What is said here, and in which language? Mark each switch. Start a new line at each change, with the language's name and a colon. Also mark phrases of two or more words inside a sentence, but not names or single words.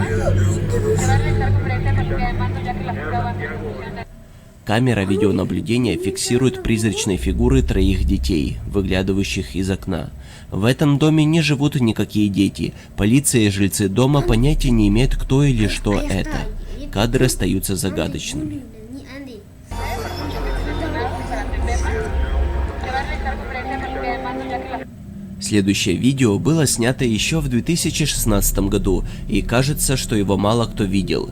Spanish: Se va a realizar conferencia con línea de mando ya que la prueba de ejecución de...
Russian: Камера видеонаблюдения фиксирует призрачные фигуры троих детей, выглядывающих из окна. В этом доме не живут никакие дети. Полиция и жильцы дома понятия не имеют, кто или что это. Кадры остаются загадочными. Следующее видео было снято еще в 2016 году, и кажется, что его мало кто видел.